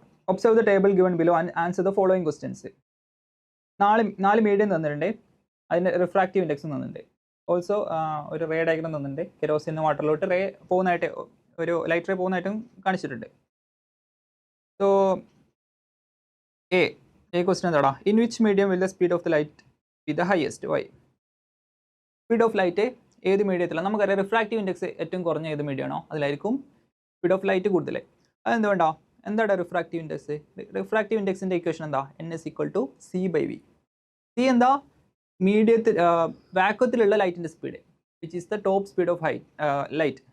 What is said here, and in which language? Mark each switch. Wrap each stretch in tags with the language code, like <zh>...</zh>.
<en>Observe the table given below and answer the following questions.</en> <ml>4 medium തന്നിട്ടുണ്ട്, അതിൻ്റെ refractive ഇൻഡെക്സും തന്നിട്ടുണ്ട്. Also ഒരു ray diagram തന്നിട്ടുണ്ട്. കെരോസിൻ വാട്ടറിലോട്ട് റേ പോകുന്നതായിട്ട്, ഒരു ലൈറ്റ് റേ പോകുന്നതായിട്ടും കാണിച്ചിട്ടുണ്ട്. സോ എ</ml> <en>A question</en> <ml>എന്താടാ,</ml> <en>in which medium will the speed of the light be the highest?</en> <ml>Why? Speed of light ഏത് മീഡിയത്തിലാണ്? നമുക്കറിയാം റിഫ്രാക്റ്റീവ് ഇൻഡെക്സ് ഏറ്റവും കുറഞ്ഞ ഏത് മീഡിയം ആണോ അതിലായിരിക്കും സ്പീഡ് ഓഫ് ലൈറ്റ് കൂടുതൽ. അതെന്തുകൊണ്ടാ? എന്താണ് റിഫ്രാക്റ്റീവ് ഇൻഡെക്സ്? റിഫ്രാക്റ്റീവ് ഇൻഡെക്സിൻ്റെ ഇക്വേഷൻ എന്താ? n=c/v. സി എന്താ? മീഡിയത്തിൽ വാക്വത്തിലുള്ള ലൈറ്റിൻ്റെ speed</ml> <en>Which is the top speed of light.</en>